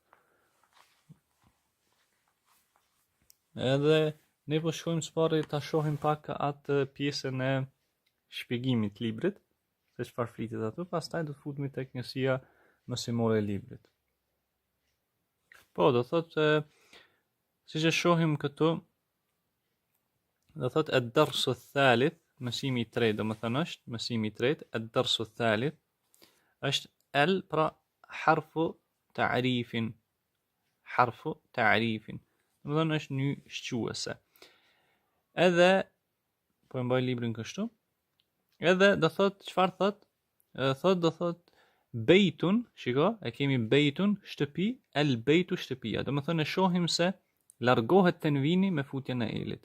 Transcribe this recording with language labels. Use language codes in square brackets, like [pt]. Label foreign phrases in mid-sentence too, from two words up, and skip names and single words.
[sq] Edhe ne po shkojmë çfarë ta shohim pak atë pjesën e shpjegimit të librit, se çfarë flitet aty, pastaj do të futemi tek njësia mësimore e librit. Po, do thotë siç e shohim këtu, do thotë [ar] الدرس الثالث, [sq] mësimi i tretë, domethënë është mësimi i tretë, [ar] الدرس الثالث, [sq] është el pra [ar] حرف تعريف. حرف تعريف. [sq] Domethënë është një shquese. Edhe po e mbaj librin kështu. Edhe do thotë çfarë thotë? Do thotë bejtun, shiko, e kemi bejtun, shtëpi, el bejtu shtëpia. Domethënë e shohim se largohet tenvini me futjen e elit.